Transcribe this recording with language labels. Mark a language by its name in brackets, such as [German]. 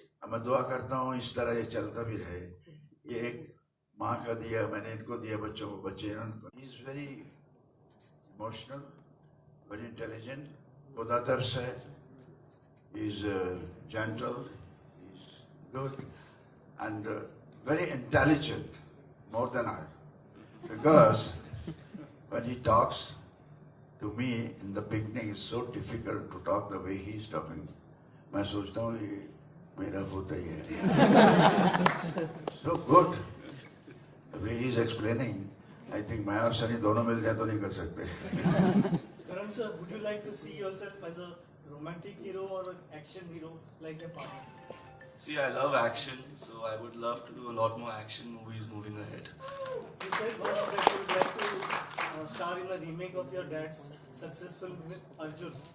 [Hindi] मैं दुआ करता हूँ इस तरह ये चलता भी रहे। ये एक माँ का दिया, मैंने इनको दिया बच्चों को, बच्चे he [English] is very emotional, very intelligent, [Hindi] खुदा तरस है, [English] Is gentle, is good and very intelligent, more than I, because when he talks to me in the beginning, it's so difficult to talk the way he is talking. [Hindi] मैं सोचता हूँ ये मेरा होता ही है। [English] So good, the way he is explaining. I think [Hindi] मैं और सनी दोनों मिल जाए तो नहीं कर सकते। [English] Karan sir, would you like to see yourself as a romantic hero or an action hero like a partner? See, I love action, so I would love to do a lot more action movies moving ahead. You said once that you would like to star in a remake of your dad's successful film Arjun.